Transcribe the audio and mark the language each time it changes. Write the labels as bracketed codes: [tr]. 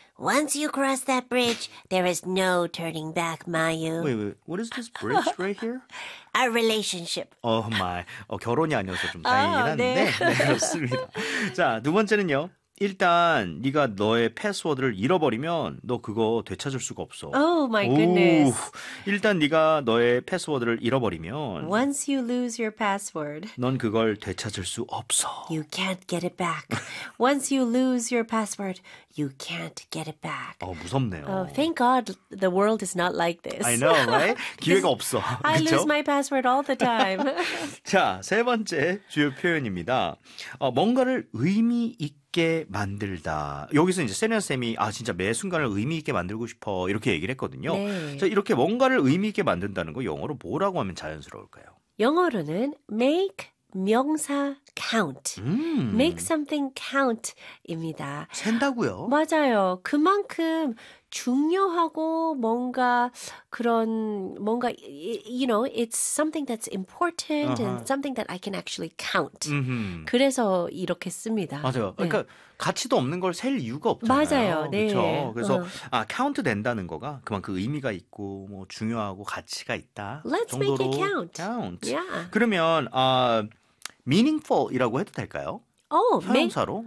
[en] Once you cross that bridge, there is no turning back, Mayu. Wait. What is this bridge right here? Our relationship. Oh my. [ko] 결혼이 아니어서 좀 다행이긴 한데. 네. 네, 그렇습니다. 자, 두 번째는요. 일단 네가 너의 패스워드를 잃어버리면 너 그거 되찾을 수가 없어. [en] Oh my goodness. [ko] 일단 네가 너의 패스워드를 잃어버리면 [en] Once you lose your password. [ko] 넌 그걸 되찾을 수 없어. [en] You can't get it back. Once you lose your password, you can't get it back. [ko] 무섭네요. [en] Thank God the world is not like this. I know, right? [ko] 기회가 없어. [en] I lose my password all the time. [ko] 자, 세 번째 주요 표현입니다. 뭔가를 의미 있게 만들다. 여기서 이제 세련 쌤이 진짜 매 순간을 의미 있게 만들고 싶어 이렇게 얘기를 했거든요. 네. 자, 이렇게 뭔가를 의미 있게 만든다는 거 영어로 뭐라고 하면 자연스러울까요? 영어로는 make 명사 count. Make something count입니다. 센다고요? 맞아요. 그만큼 중요하고 뭔가 그런 뭔가 [en] you know it's something that's important and something that I can actually count. [ko] 그래서 이렇게 씁니다. 맞아요. 네. 그러니까 가치도 없는 걸 셀 이유가 없잖아요. 맞아요. 네. 그렇죠. 그래서 count 된다는 거가 그만큼 의미가 있고 뭐 중요하고 가치가 있다. [en] Let's [ko] 정도로 [en] make it count. Count. Yeah. [ko] 그러면 meaningful이라고 해도 될까요? 형용사로?